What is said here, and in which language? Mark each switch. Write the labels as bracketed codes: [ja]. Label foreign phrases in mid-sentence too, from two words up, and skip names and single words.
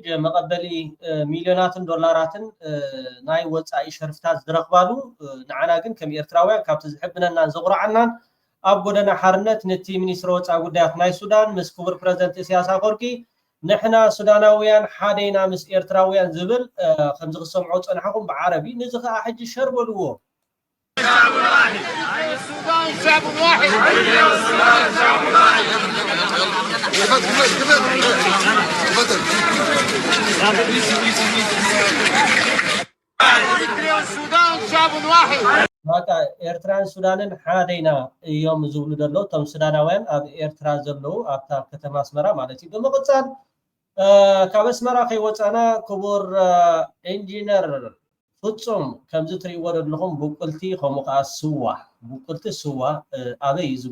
[ti] መቐበሊ ሚልዮናትን ዶላራትን ናይ ወፃኢ ሸርፍታት ዝረኽባሉ ንዓና ግን ከም ኤርትራውያን ካብቲ ዝሕብነናን ዘቑርዓናን ኣብ ጎደና ሓርነት ነቲ ሚኒስትር ወፃኢ ጉዳያት ናይ ሱዳን ምስ ክቡር ፕረዚደንት ኢሳያስ አፈወርቂ ንሕና ሱዳናውያን ሓደና ምስ ኤርትራውያን ዝብል ከምዚ ክሰምዖ ፀንሐኹም ብዓረቢ ነዚ ከዓ ሕጂ ሸርበልዎ [ar] شعب واحد السودان شعب واحد السودان شعب واحد السودان شعب واحد [ti] ማታ ኤርትራን ሱዳንን ሓደና እዮም ዝብሉ ዘለዉ እቶም ሱዳናውያን ኣብ ኤርትራ ዘለዉ ኣብታ ከተማ ኣስመራ ማለት እዩ ብምቕፃል ካብ ኣስመራ ከይወፃና ክቡር ኢንጂነር ፍጹም ከምዚ ትሪእዎ ዘለኹም ቡቁልቲ ከምኡ ከዓ ስዋ ቡቁልቲ ስዋ ኣበይ እዚ